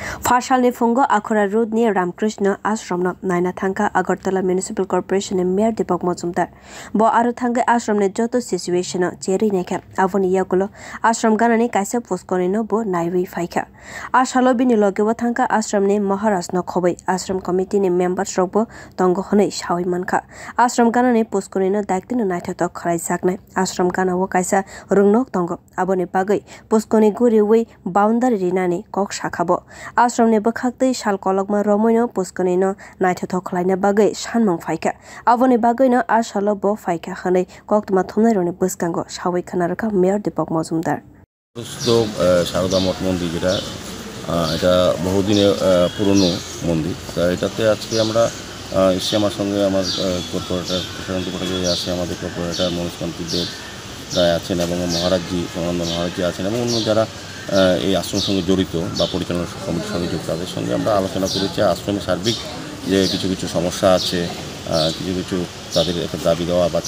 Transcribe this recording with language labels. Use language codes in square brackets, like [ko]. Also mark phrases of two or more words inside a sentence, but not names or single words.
[trp] Phasalni phungo Akhaura [en] road near [trp] Ram Krishna Asram naina thangkha Agartala [en] municipal corporation and mayor [trp] Dipak Majumder. Bo aro thangwi ashram ne joto situation cherwi naikha avoni yagulo ashram ganani kaisa poskonino bo nairui faikha. Ashalo bini logebo thangkha ashram ne maharaj no khobai ashram committee ne members rokbo tongo honai shawi mankha. Ashram ganani poskonino daiktin naitha to khalai saknai. Ashram gana wo kaisa rungnok tongo aboni bagai poskoni guri wi boundary rinani kok shakhabo. Ashram ne bakhaktei sal kolokma romoino poskonino naitha to khlaina bagai sanmang faikha. Aboni bagai no ashalo bo faikha khanai koktma thumnai rone buskango shawi khanaraka mayor Dipak Majumder. [bn] সারদা মঠ মন্দির যেটা এটা বহুদিনের পুরনো মন্দির তা এটাতে আজকে আমরা এসে আমার সঙ্গে আমার কর্পোরেটর প্রশান্ত আছে আমাদের কর্পোরেটর মনীষকান্তিদেব রায় আছেন এবং মহারাজজি সমানন্দ মহারাজজি আছেন এবং অন্য যারা এই আশ্রমের সঙ্গে জড়িত বা পরিচালনা কমিটির সঙ্গে যুক্ত তাদের সঙ্গে আমরা আলোচনা করেছি আশ্রমের সার্বিক যে কিছু কিছু সমস্যা আছে কিছু কিছু তাদের একটা দাবি দেওয়া বা